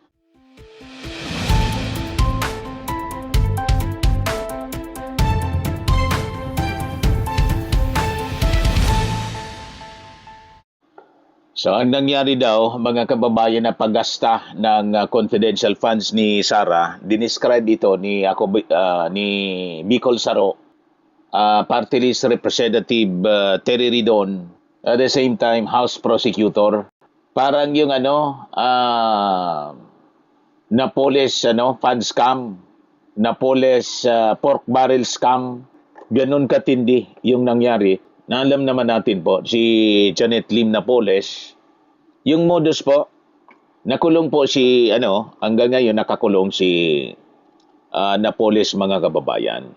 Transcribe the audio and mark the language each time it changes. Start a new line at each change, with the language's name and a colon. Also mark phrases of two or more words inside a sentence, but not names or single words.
Filipino: So ang nangyari daw, mga kababayan, na paggasta ng
English: confidential funds
Filipino: ni Sara, dinescribe ito ni Bicol Saro,
English: Party List Representative
Filipino: Terry Ridon,
English: at the same time House Prosecutor.
Filipino: Parang yung Napoles
English: fund scam,
Filipino: Napoles
English: pork barrel scam,
Filipino: ganun katindi yung nangyari. Na alam naman natin po, si Janet Lim Napoles, yung modus po, nakulong po si, hanggang ngayon nakakulong si Napoles mga kababayan.